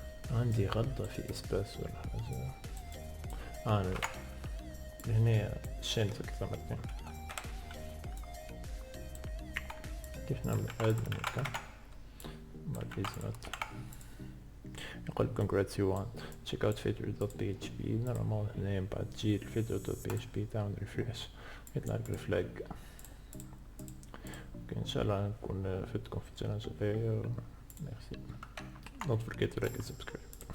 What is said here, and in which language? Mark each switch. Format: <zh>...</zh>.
<ar>عندي غلطة في اسباس ولا حاجة. انا هنا شين 3 مرتين. كيف نعمل اد من هكا مع البيبيز نوت. يقول</ar> <en>congrats you won check out filter.php.</en> <ar>نورمال هنا من بعد تجي filter.php تعمل ريفريش يطلع لك الفلاج. ان شاء الله نكون فدتكم في التشالنج هذايا. ميرسي.</ar> <en>don't forget to like and subscribe.</en>